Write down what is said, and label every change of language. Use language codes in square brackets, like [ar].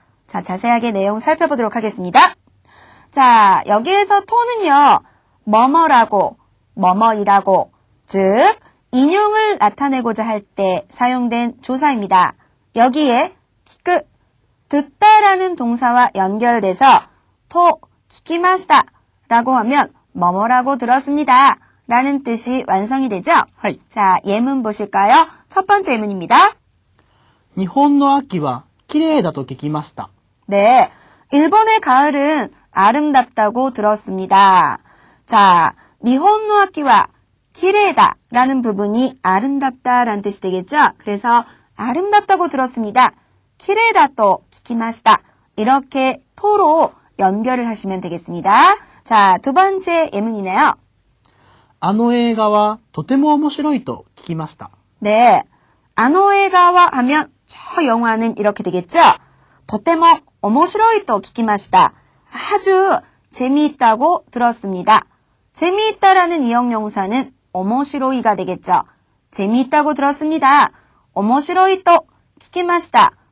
[ko] 자, 자세하게 내용 살펴보도록 하겠습니다. 자, 여기에서 토는요, 뭐뭐라고, 뭐뭐이라고, 즉, 인용을 나타내고자 할 때 사용된 조사입니다. 여기에 키크, 듣다라는 동사와 연결돼서 [ja] 토, 키키마시다 [ko] 라고 하면 뭐뭐라고 들었습니다 라는 뜻이 완성이 되죠? [ja] はい。 [ko] 자, 예문 보실까요? 첫 번째 예문입니다. [ja] 日本の秋は綺麗だと聞きました。 [ko] 네, 일본의 가을은 아름답다고 들었습니다. 자, [ja] 니혼노 아키와 키레다 [ko] 라는 부분이 아름답다 라는 뜻이 되겠죠? 그래서 아름답다고 들었습니다. [ja] 키레다 또 키키마시다. [ko] 이렇게 토로 연결을 하시면 되겠습니다. 자, 두 번째 예문이네요. [ja] あの映画はとても面白いと聞きました。 [ko] 네, 아노에가와 하면 저 영화는 이렇게 되겠죠? [ja] 도테모 오모시로이 또 키키마시다. [ko] 아주 재미있다고 들었습니다. 재미있다라는 이형용사는 오모시로이가 되겠죠. 재미있다고 들었습니다. [ja] 오모시로이 또 키키마시다.